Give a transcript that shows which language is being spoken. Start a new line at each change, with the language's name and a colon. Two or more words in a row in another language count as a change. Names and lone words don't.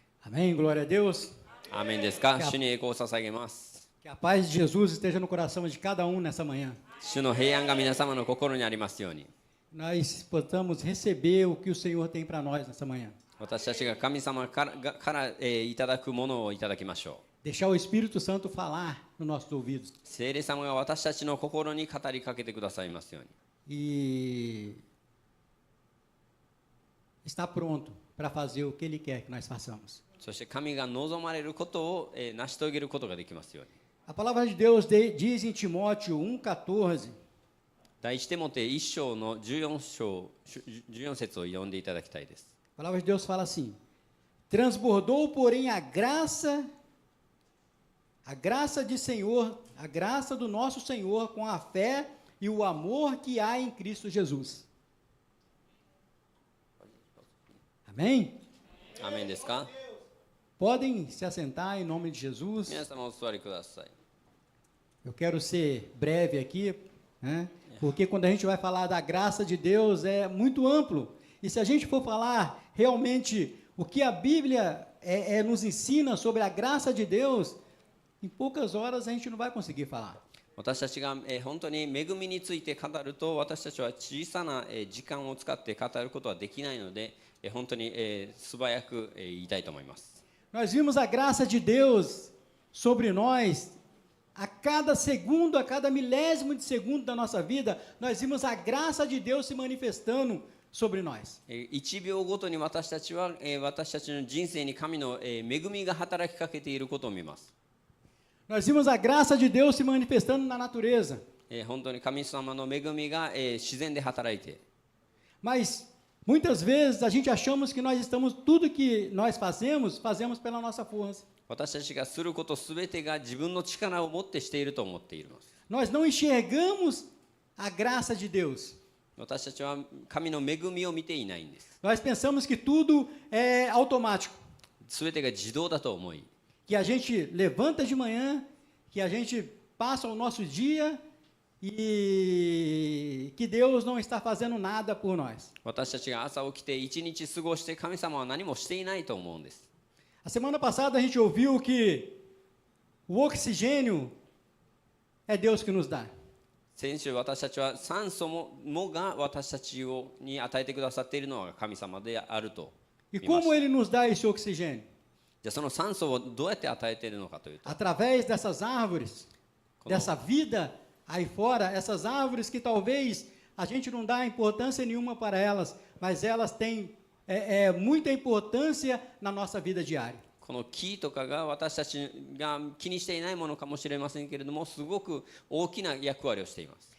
Portuguese: Amém, glória a Deus.
Japanese: アーメンですか。主に栄光を捧げます。
Portuguese: Que a paz de Jesus esteja no coração de cada um nessa manhã.
Japanese: 主の平安が皆様の心にありますように。
Portuguese: Nós possamos receber o que o Senhor tem para nós nessa manhã.
Japanese: 私たちが神様からいただくものをいただきましょ
Portuguese: Deixar o Espírito Santo falar nos nossos ouvidos.
Japanese: う。聖霊様が私たちの心に語りかけてくださいますように。
Portuguese: E está pronto para fazer o que Ele quer que nós façamos.
Japanese: そして神が望まれることを成し遂げることができますように。
Portuguese: A palavra de Deus diz em Timóteo 1,14.
Japanese: 第一テモテ1章の14節を読んでいただきたいです。
Portuguese: A palavra de Deus fala assim: Transbordou, porém, a graça de Senhor, a graça do nosso Senhor com a fé e o amor que há em Cristo Jesus. Amém?
Japanese: アーメンですか。
Portuguese: Podem se assentar em nome de Jesus.
Japanese: 皆様お座りください。
Portuguese: Eu quero ser breve aqui, né? Porque quando a gente vai falar da graça de Deus é muito amplo. E se a gente for falar realmente o que a Bíblia nos ensina sobre a graça de Deus, em poucas horas a gente não vai conseguir falar.
Japanese: 私たちが本当に恵みについて語ると、私たちは小さな時間を使って語ることはできないので、本当に素早く言いたいと思います。
Portuguese: Nós vimos a graça de Deus sobre nós a cada segundo, a cada milésimo de segundo da nossa vida. Nós vimos a graça de Deus se manifestando sobre nós.
Japanese: 1 秒ごとに私たちは私たちの人生に神の恵みが働きかけていることを見ます。
Portuguese: Nós vimos a graça de Deus se manifestando na natureza.
Japanese: 本当に神様の恵みが自然で働いて。
Portuguese: Mas muitas vezes a gente achamos que nós estamos, tudo que nós fazemos pela nossa força.
Japanese: 私たちがすることすべてが自分の力を持ってしていると思っています。
Portuguese: Nós não enxergamos a graça de Deus.
Japanese: 私たちは神の恵みを見ていないんです。
Portuguese: Nós pensamos que tudo é automático.
Japanese: すべてが自動だと思い。
Portuguese: Que a gente levanta de manhã, que a gente passa o nosso dia e que Deus não está fazendo nada por nós.
Japanese: 私たちが朝起きて一日過ごして神様は何もしていないと思うんです。
Portuguese: A semana passada a gente ouviu que o oxigênio é Deus que nos dá.
Japanese: 先週私たちは酸素もが私たちに与えてくださっているのが神様であると
Portuguese: E
Japanese: 見ました。
Portuguese: como Ele nos dá esse oxigênio?
Japanese: じゃあその酸素をどうやって与えているのかというと、
Portuguese: Através dessas árvores, dessa vida aí fora, essas árvores que talvez a gente não dá importância nenhuma para elas, mas elas têm muita importância na nossa vida diária.
Japanese: この木とかが私たちが気にしていないものかもしれませんけれども、すごく大きな役割をしています。